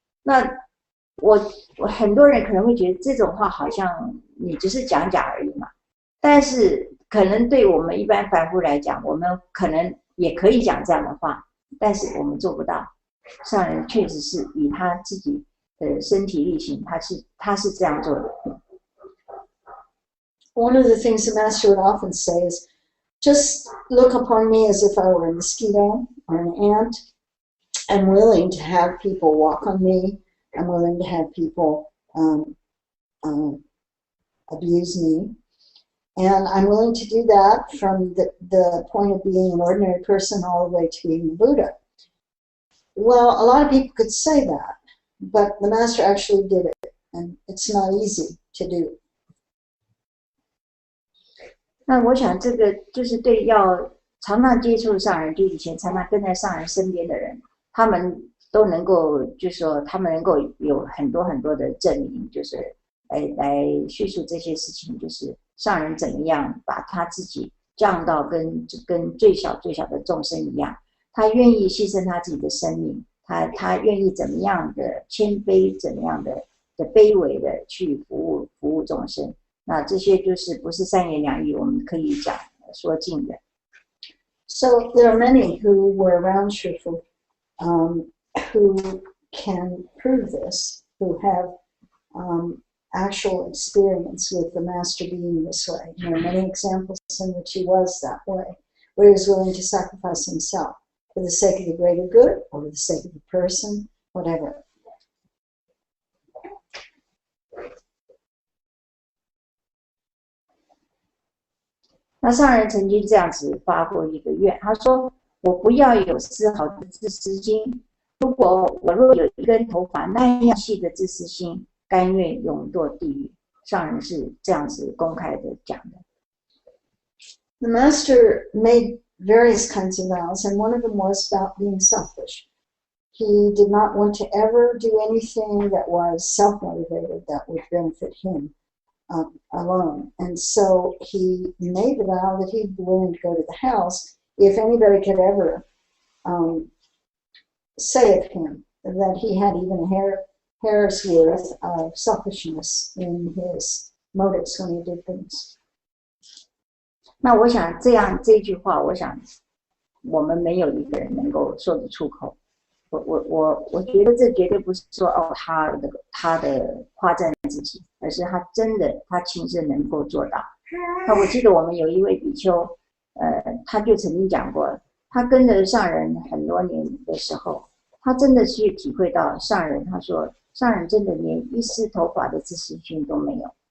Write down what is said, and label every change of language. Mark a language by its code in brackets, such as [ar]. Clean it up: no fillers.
[zh] 那我很多人可能会觉得这种话好像你只是讲讲而已嘛，但是可能对我们一般凡夫来讲，我们可能也可以讲这样的话，但是我们做不到。上人确实是以他自己的身体力行，他是这样做的。 [en] One of the things the master would often say is, just look upon me as if I were a mosquito or an ant. I'm willing to have people walk on me. I'm willing to have people abuse me. And I'm willing to do that from the point of being an ordinary person all the way to being the Buddha. Well, a lot of people could say that, but the master actually did it, and it's not easy to do. [zh] 那我想这个就是对要常常接触上人，就以前常常跟在上人身边的人，他们都能够，就是说他们能够有很多很多的证明，就是来叙述这些事情，就是上人怎么样把他自己降到跟最小的众生一样，他愿意牺牲他自己的生命，他愿意怎么样的谦卑，怎么样的卑微的去服务众生。那这些就是不是三言两语我们可以说尽的。 [en] So there are many who were around Shifu, who can prove this, who have actual experience with the master being this way. There are many examples in which he was that way, where he was willing to sacrifice himself for the sake of the greater good, or for the sake of the person, whatever. [zh] 那上人曾经这样子发过一个愿，他说：“我不要有丝毫的自私心。如果我若有一根头发那样细的自私心，甘愿永堕地狱。”上人是这样子公开的讲的。 [en] The master made various kinds of vows, and one of them was about being selfish. He did not want to ever do anything that was self-motivated that would benefit him alone. And so he made the vow that he'd be willing to go to the house if anybody could ever say of him that he had even a hair's worth of selfishness in his motives when he did things. [zh] 那我想这句话，我想我们没有一个人能够说得出口。我觉得这绝对不是说他的夸赞自己，而是他真的他亲自能够做到。那我记得我们有一位比丘，他就曾经讲过，他跟着上人很多年的时候，他真的去体会到上人，他说上人真的连一丝头发的自私心都没有。